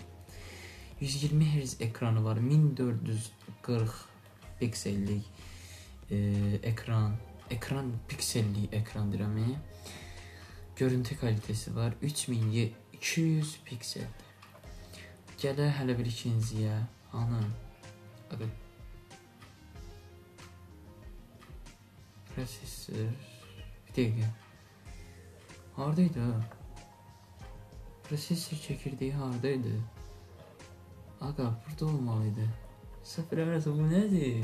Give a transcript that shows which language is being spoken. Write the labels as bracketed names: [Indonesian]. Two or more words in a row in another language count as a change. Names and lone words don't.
[Turkish] 120 Hz ekranı var. 1440 piksellik ekran. [Azerbaijani] Ekran piksellik ekran dirəmi. [Turkish] Görüntü kalitesi var. 3200 pikseldir. [Azerbaijani] Gələ hələ bir ikinciyə. Hanım. [Turkish] Bakın. Prosesör. Bir dakika. [Azerbaijani] Hardaydı ha. [Turkish] Prosesör çekirdeği hardaydı. Aga burada olmalıydı. Sıfır arası bu nedir?